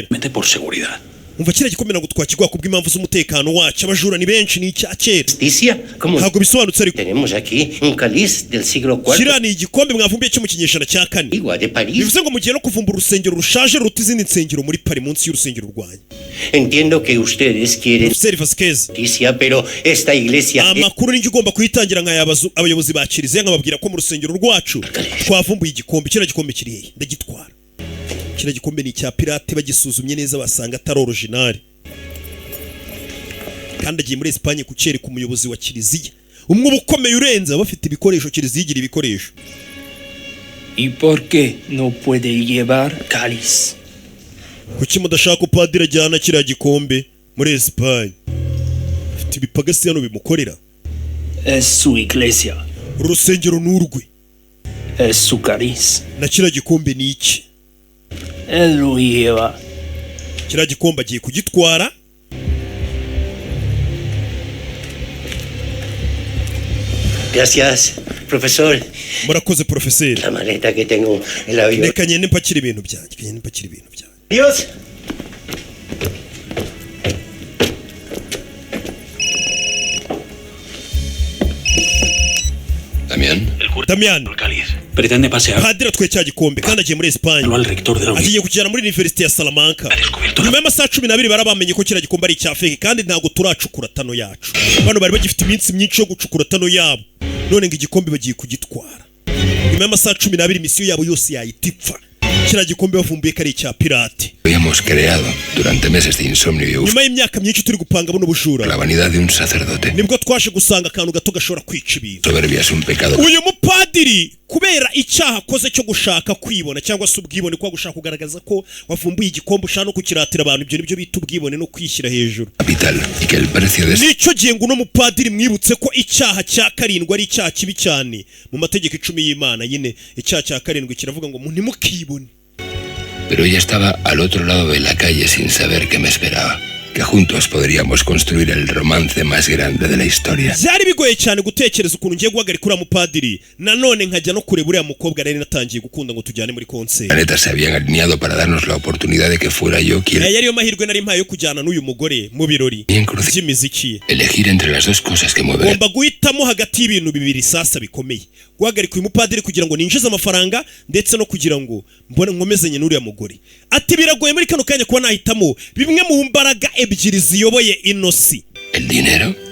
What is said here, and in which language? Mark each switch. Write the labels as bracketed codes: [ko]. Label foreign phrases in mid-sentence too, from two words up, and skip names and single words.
[rw] Umva kiriya gikombe ntabwo twakigwa kubw'impamvu z'umutekano wacu, abajura ni benshi, ni icya kera. Ntabwo bisobanutse ariko. Kiriya ni igikombe mwavumbiye cyo mu kinyejana cya 4. Bivuze ngo mugiye no kuvumbura urusengero rushaje ruruta izindi nsengero muri Paris munsi y'urusengero rwanyu. [es] Entiendo que ustedes quieren justicia, pero esta iglesia [rw] amakuru ni ugomba kuyitangira nk'ayabazu abayobozi ba kiliziya nkababwira ko mu rusengero rwacu twavumbuye igikombe. Kiriya gikombe kiri hehe? Ndagitwara. Kiriya gikombe ni icya pirate, bagisuzumye neza basanga atari original. Kandi agiye muri Espagne kucyereka umuyobozi wa kiliziya, umwe ubukomeye urenze bafite ibikoresho kiliziya igira ibikoresho. [es] ¿Y por qué no puede llevar cáliz? [rw] Kuki mudashaka upadiri ajyana kiriya gikombe muri Espagne? Afite ibipagasi hano bimukorera. [es] Es su iglesia. [rw] Urusengero n'urwe. [es] Es su cáliz. [rw] Na kiriya gikombe ni iki? [es] Él lo lleva. [rw] Kiriya gikombe agiye kugitwara. [es] Gracias, profesor. [rw] Murakoze profesor. [es] La maleta que tengo en la avión. [rw] Reka nyene mpakira ibintu byanjye. [es] Dios. Damian. Pretende pasear. [rw] Padre twe cya gikombe kandi agiye muri Espagne. [es] Al rector de la [rw] agiye kujyana muri University ya Salamanca. Nyuma y'amasaha 12 barabamenye ko kiriya gikombe ari icya fake kandi ntago turacukura tano yacu. Bano bari bagifite iminsi myinshi yo gucukura tano yabo. None ngo igikombe bagiye kugitwara. Nyuma y'amasaha 12 misiyo yabo yose yayitipfa. Kiriya gikombe bavumbuye ko ari icya pirate. [es] Habíamos creado durante meses de insomnio y [rw] nyuma y'imyaka myinshi turi gupanga buno bujura. [es] La vanidad de un sacerdote. [rw] Nibwo twashe gusanga akantu gato gashobora kwica ibintu. [es] Soberbia es un pecado. [rw] Uyu mupadiri kubera icyaha akoze cyo gushaka kwibona cyangwa se ubwibone kwa gushaka kugaragaza ko wavumbuye igikombe ushaka no kukiratira abantu, ibyo nibyo bita ubwibone no kwishyira hejuru. [es] Capital y que el precio de [rw] nicyo gihe ngo no mupadiri mwibutse ko icyaha cya 7 ari icyaha kibi cyane mu mategeko 10 y'Imana. Nyine icyaha cya 7 kiravuga ngo ntimukibone. [es] Pero ella estaba al otro lado de la calle sin saber qué me esperaba. Que juntos podríamos construir el romance más grande de la historia. [rw] Byari bigoye cyane gutekereza ukuntu ngiye guhagarika uriya mupadiri nanone nkajya no kureba uriya mukobwa rero natangiye gukunda ngo tujyane muri concert. [es] Planetas se habían alineado para darnos la oportunidad de que fuera yo quien. [rw] Yari mahirwe nari mpaye yo kujyana n'uyu mugore mu birori by'imiziki. [es] Elegir entre las dos cosas que mueven. [rw] Ngomba guhitamo hagati y'ibintu bibiri sasa bikomeye. Guhagarika uyu mupadiri kugira ngo ninjize amafaranga ndetse no kugira ngo mbone nkomezanye n'uriya mugore. Ati biragoye muri kano kanya kuba nahitamo bimwe mu mbaraga ebyiri ziyoboye inosi. [es] El dinero